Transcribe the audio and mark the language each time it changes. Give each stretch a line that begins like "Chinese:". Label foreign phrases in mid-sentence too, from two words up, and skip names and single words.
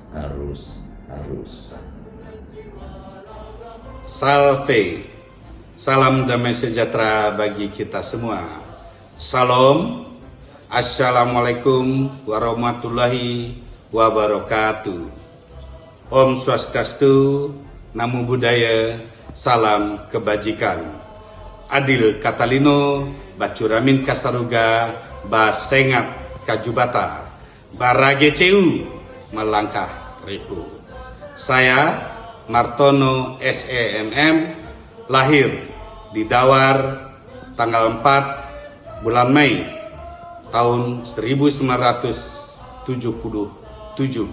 Indonesian: Salve Salam damai sejahtera bagi kita semua. Salam.
Arabic: السلام عليكم ورحمة الله وبركاته.
Sanskrit: Om Swastiastu,
Pali: Namo Buddhaya,
Indonesian: salam kebajikan.
Kendayan: Adil Katalino, Bacuramin Kasaruga, Basengat Kajubata, Barage Ceu, Melangkah Repu.
Indonesian: Saya Martono SEMM, lahir di Dawar tanggal 4 bulan Mei tahun 1977.